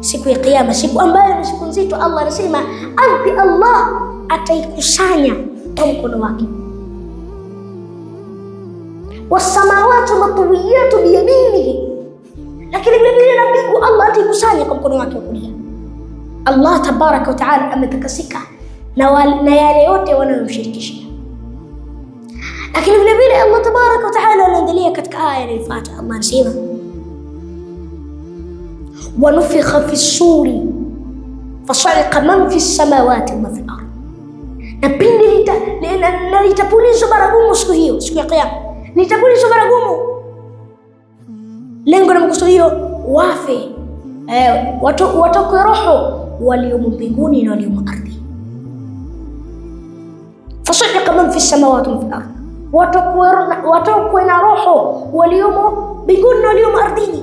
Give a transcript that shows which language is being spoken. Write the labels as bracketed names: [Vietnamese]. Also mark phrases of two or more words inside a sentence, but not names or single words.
[Swahili] siku ya Kiyama, siku ambayo ni siku nzito. Allah anasema ardhi Allah ataikusanya kwa mkono wake, [Arabic] والسماوات مطويات بيمينه, [Swahili] lakini vile vile na mbingu Allah ataikusanya kwa mkono wake wa kulia. Allah [Arabic] تبارك وتعالى [Swahili] ametakasika na yale yote wanayomshirikishia. Lakini vile vile Allah [Arabic] تبارك وتعالى [Swahili] anaendelea katika aya inayofuata. Allah anasema [Arabic] ونفخ في الصور فصعق من في السماوات ومن في الأرض. [Swahili] Na pindi litapulizwa baragumu siku hiyo, siku ya Kiyama, litapulizwa baragumu. Lengo na makusudio wafe, watokwe roho waliomo mbinguni na waliomo ardhi. [Arabic] فصعق من في السماوات وفي الأرض, [Swahili] watokwe na roho waliomo mbinguni na waliomo ardhini.